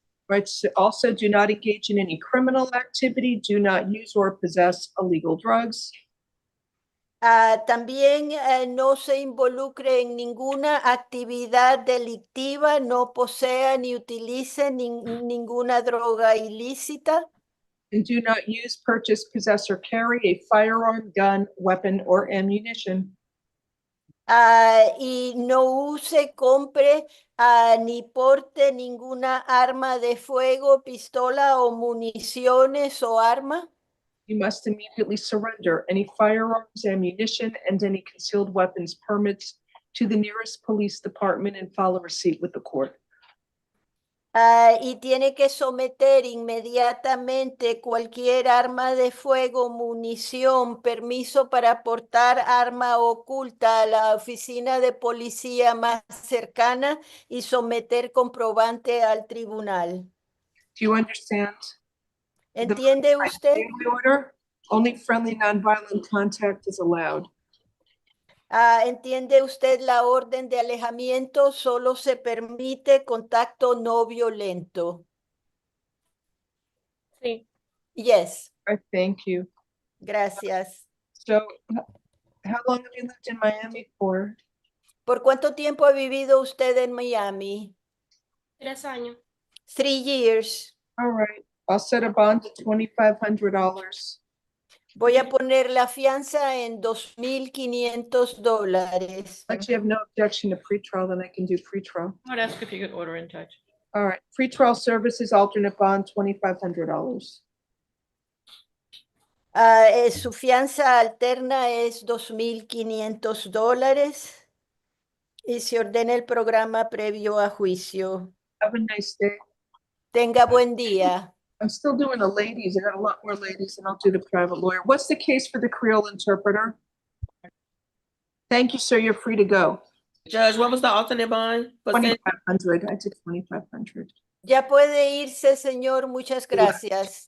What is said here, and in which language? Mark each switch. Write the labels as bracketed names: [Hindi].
[English] Right, so also do not engage in any criminal activity, do not use or possess illegal drugs. [Spanish] También no se involucre en ninguna actividad delictiva, no posea ni utilice ninguna droga ilícita. [English] And do not use, purchase, possess, or carry a firearm, gun, weapon, or ammunition. [Spanish] Y no use, compre ni porte ninguna arma de fuego, pistola o municiones o arma. [English] You must immediately surrender any firearms, ammunition, and any concealed weapons permits to the nearest police department and follow receipt with the court. [Spanish] Y tiene que someter inmediatamente cualquier arma de fuego, munición, permiso para portar arma oculta a la oficina de policía más cercana y someter comprobante al tribunal. [English] Do you understand? [Spanish] ¿Entiende [English] By [Spanish] usted? [English] stay away order, only friendly nonviolent contact is allowed. [Spanish] ¿Entiende usted la orden de alejamiento? Solo se permite contacto no violento. Sí. [English] Yes, I thank you. [Spanish] gracias. [English] So, how long have you lived in Miami for? [Spanish] ¿Por cuánto tiempo ha vivido usted en Miami? 3 años. [English] 3 years. All right, I'll set a bond of $2,500. [Spanish] Voy a poner la fianza en $2,500. [English] But you have no objection to pretrial, then I can do pretrial. I would ask if you could order in, Judge. All right, pretrial services, alternate bond, $2,500. [Spanish] Su fianza alterna es $2,500 y se ordena el programa previo a juicio. [English] Have a nice day. [Spanish] Tenga buen día. [English] I'm still doing the ladies. I got a lot more ladies, and I'll do the private lawyer. What's the case for the Creole interpreter? Thank you, sir. You're free to go. Judge, what was the alternate bond? 2,500. I did 2,500. [Spanish] Ya puede irse, señor. Muchas gracias.